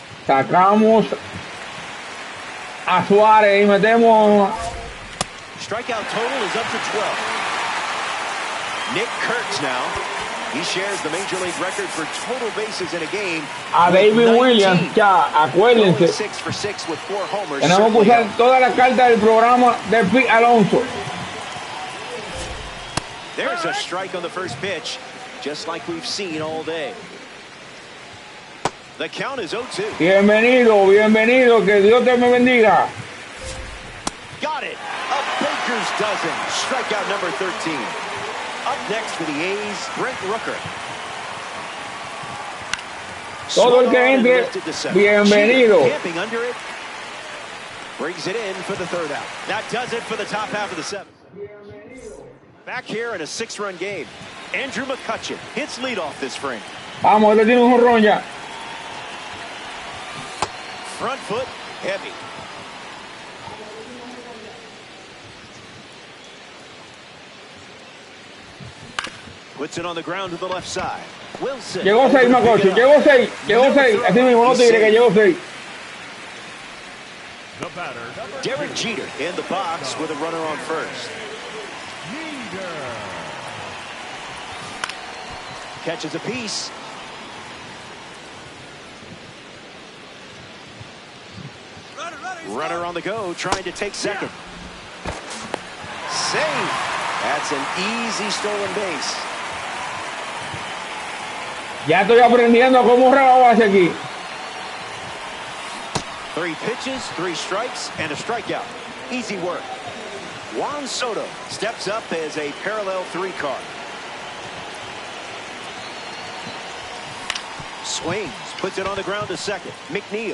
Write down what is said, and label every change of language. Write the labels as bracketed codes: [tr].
[es] Sacamos a Suárez y metemos. [en] Strikeout total is up to 12. Nick Kurtz now. He shares the Major League record for total bases in a game. [es] A David Williams, ya, acuérdense. [en] 6 for 6 with 4 homers. [es] Tenemos que usar toda la carta del programa de Pete Alonso. [en] There's a strike on the first pitch, just like we've seen all day. The count is 0-2. [es] Bienvenido, bienvenido, que Dios te me bendiga. [en] Got it. A Baker's dozen. Strikeout number 13. Up next for the A's, Brent Rooker. [es] Todo el que entre, bienvenido. [en] Camping under it. Brings it in for the third out. That does it for the top half of the seventh. Back here in a 6-run game. Andrew McCutchen hits leadoff this frame. [es] Vamos, este tiene un jonrón ya. [en] Front foot, heavy. Puts it on the ground to the left side. Wilson. [es] Llegó 6, Macocho. Llegó 6. Llegó 6. Así mismo, no te diré que llegó 6. [en] Derek Jeter in the box with a runner on first. Catches a piece. Runner on the go, trying to take second. Save. That's an easy stolen base. [es] Ya estoy aprendiendo cómo rebabar hacia aquí. [en] 3 pitches, 3 strikes, and a strikeout. Easy work. Juan Soto steps up as a parallel 3 card. Swings, puts it on the ground to second. McNeil.